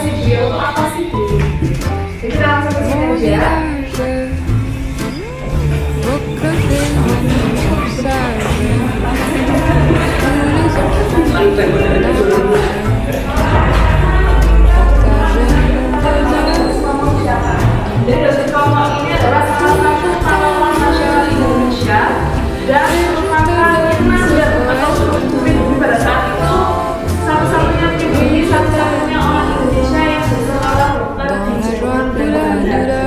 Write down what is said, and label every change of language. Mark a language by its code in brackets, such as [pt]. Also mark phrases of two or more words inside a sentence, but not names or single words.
[fr] Mon village, au clocher, mon sage, tous les enfants de mon [id] Jadi Dosis Tomo ini adalah salah satu pahlawan nasional Indonesia dan merupakan nasdem atau pemimpin pada saat itu satu-satunya pribumi, satu-satunya orang Indonesia yang bersekolah dokter di Jepang dan Belanda.